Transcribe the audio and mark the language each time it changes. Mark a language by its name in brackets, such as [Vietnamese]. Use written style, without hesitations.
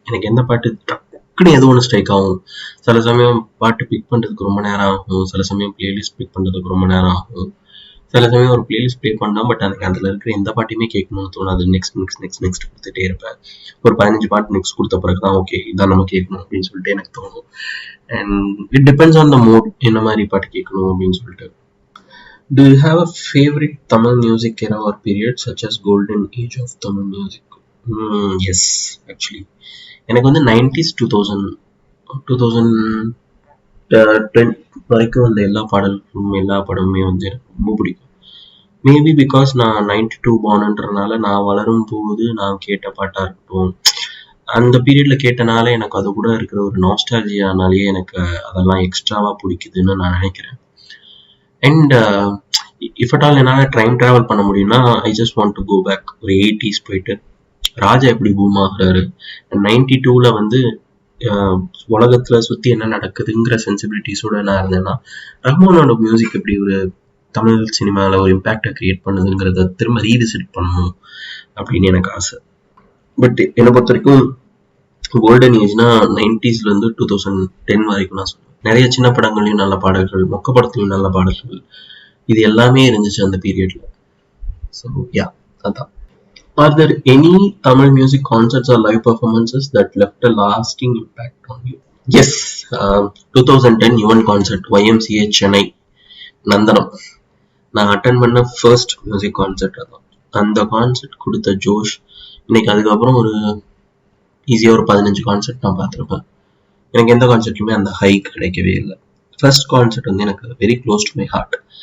[Tamil] எனக்கு எந்த பாட்டு டக்குன்னு எது ஒன்று ஸ்ட்ரைக் ஆகும். சில சமயம் பாட்டு பிக் பண்ணுறதுக்கு ரொம்ப நேரம் ஆகும், சில சமயம் பிளேலிஸ்ட் பிக் பண்ணுறதுக்கு ரொம்ப நேரம் ஆகும், சில சமயம் ஒரு பிளேலிஸ்ட் ப்ளே பண்ணால் பட் எனக்கு அதில் இருக்கிற எந்த பாட்டையுமே கேட்கணும்னு தோணும். நெக்ஸ்ட் கொடுத்துட்டே இருப்பேன். ஒரு 15 பாட்டு நெக்ஸ்ட் கொடுத்த பிறகு தான் ஓகே இதான் நம்ம கேட்கணும் அப்படின்னு சொல்லிட்டு எனக்கு தோணும். [English] and it depends on the mood, [Tamil] என்ன மாதிரி பாட்டு கேட்கணும் அப்படின்னு சொல்லிட்டு. [English] Do you have a favorite Tamil music era or period such as golden age of Tamil music? Yes. [Tamil] Actually எனக்கு வந்து 90s 2000 2010 வரைக்கும் வந்த எல்லா பாடல்களும் எல்லா படமுமே வந்து எனக்கு ரொம்ப பிடிக்கும். மேபி பிகாஸ் நான் 92 பார்ன்ன்றனால நான் வளரும் போது நான் கேட்ட பாட்டா இருக்கட்டும், அந்த பீரியட்ல கேட்டனால எனக்கு அது கூட இருக்கிற ஒரு நாஸ்டாலஜியானாலேயே எனக்கு அதெல்லாம் எக்ஸ்ட்ராவா பிடிக்குதுன்னு நான் நினைக்கிறேன். [English] and if at all [Tamil] என்னால் டைம் ட்ராவல் பண்ண முடியும்னா [English] I just want to go back [Tamil] ஒரு 80s போயிட்டு ராஜா எப்படி பூம் ஆகுறாரு, 92ல வந்து உலகத்துல சுத்தி என்ன நடக்குதுங்கிற சென்சிபிலிட்டிஸோட நான் இருந்தேன்னா ரஹ்மானோட மியூசிக் எப்படி ஒரு தமிழ் சினிமாவில் ஒரு இம்பேக்டை கிரியேட் பண்ணுதுங்கிறத திரும்ப ரீவிசிட் பண்ணணும் அப்படின்னு எனக்கு ஆசை. பட் என்னை பொறுத்த வரைக்கும் கோல்டன் ஏஜ்னா 90ஸ்ல இருந்து 2010 வரைக்கும் நான் சொல்லுவேன். நிறைய சின்ன படங்களையும் நல்ல பாடல்கள், மொக்க படத்துலையும் நல்ல பாடல்கள், இது எல்லாமே இருந்துச்சு அந்த பீரியட்ல. ஸோ யா, அதான். [English] Are there any Tamil music concerts or live performances that left a lasting impact on you? Yes, [Tamil] 2010 Yuvan concert YMCA Chennai நந்தனம். நான் அட்டன் பண்ண ஃபர்ஸ்ட் மியூசிக் கான்சர்ட் அதான். அந்த கான்சர்ட் கொடுத்த ஜோஷ் இன்னைக்கு அதுக்கப்புறம் ஒரு ஈஸியாக ஒரு 15 கான்சர்ட் நான் பார்த்துருப்பேன். எனக்கு எந்த கான்சர்ட்லையுமே அந்த ஹை கிடைக்கவே இல்லை. ஃபர்ஸ்ட் கான்சர்ட் வந்து எனக்கு [English] Very close to my heart.